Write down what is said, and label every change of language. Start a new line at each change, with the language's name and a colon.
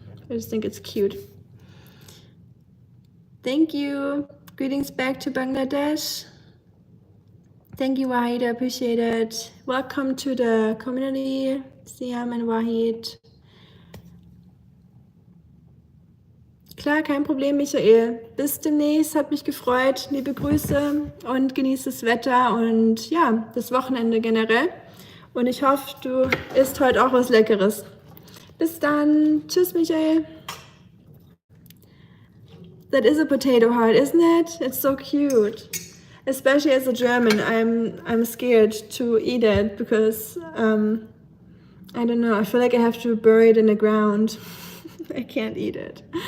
English: I just think it's cute. Thank you. Greetings back to Bangladesh. Thank you, Wahid. I appreciate it. Welcome to the community, Siam and Wahid.
German: Klar, kein Problem, Michael. Bis demnächst, hat mich gefreut. Liebe Grüße und genieß das Wetter und ja, das Wochenende generell. Und ich hoffe, du isst heute auch was Leckeres. Bis dann. Tschüss, Michael.
English: That is a potato heart, isn't it? It's so cute. Especially as a German, I'm scared to eat it because I don't know. I feel like I have to bury it in the ground. I can't eat it.